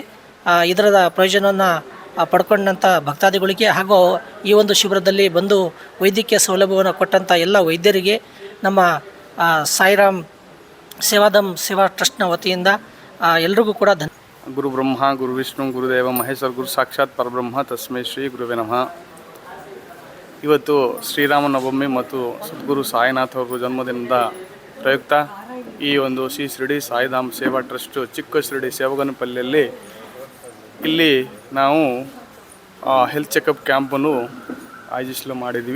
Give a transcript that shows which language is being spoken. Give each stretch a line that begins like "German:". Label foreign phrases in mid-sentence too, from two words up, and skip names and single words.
Kannada: ಇದರ ಪ್ರಯೋಜನವನ್ನು ಪಡ್ಕೊಂಡಂಥ ಭಕ್ತಾದಿಗಳಿಗೆ ಹಾಗೂ ಈ ಒಂದು ಶಿಬಿರದಲ್ಲಿ ಬಂದು ವೈದ್ಯಕೀಯ ಸೌಲಭ್ಯವನ್ನು ಕೊಟ್ಟಂಥ ಎಲ್ಲ ವೈದ್ಯರಿಗೆ ನಮ್ಮ ಸಾಯಿರಾಮ್ ಸೇವಾಧಾಮ್ ಸೇವಾ ಟ್ರಸ್ಟ್ನ ವತಿಯಿಂದ ಎಲ್ರಿಗೂ ಕೂಡ
Sanskrit: ಗುರು ಬ್ರಹ್ಮ ಗುರು ವಿಷ್ಣು ಗುರುದೇವ ಮಹೇಶ್ವರ ಗುರು ಸಾಕ್ಷಾತ್ ಪರಬ್ರಹ್ಮ ತಸ್ಮೈ ಶ್ರೀ ಗುರುವೇ ನಮಃ.
Kannada: ಇವತ್ತು ಶ್ರೀರಾಮನವಮಿ ಮತ್ತು ಸದ್ಗುರು ಸಾಯಿನಾಥ್ ಅವರ ಜನ್ಮದಿನದ ಪ್ರಯುಕ್ತ ಈ ಒಂದು ಶ್ರೀ ಶಿರ್ಡಿ ಸಾಯಿಧಾಮ್ ಸೇವಾ ಟ್ರಸ್ಟ್ ಚಿಕ್ಕ ಶಿರ್ಡಿ ಸೇವಗನಪಲ್ಲಿಯಲ್ಲಿ ಇಲ್ಲಿ ನಾವು
English: health checkup
Kannada: ಕ್ಯಾಂಪನ್ನು ಆಯೋಜಿಸಲು ಮಾಡಿದ್ದೀವಿ.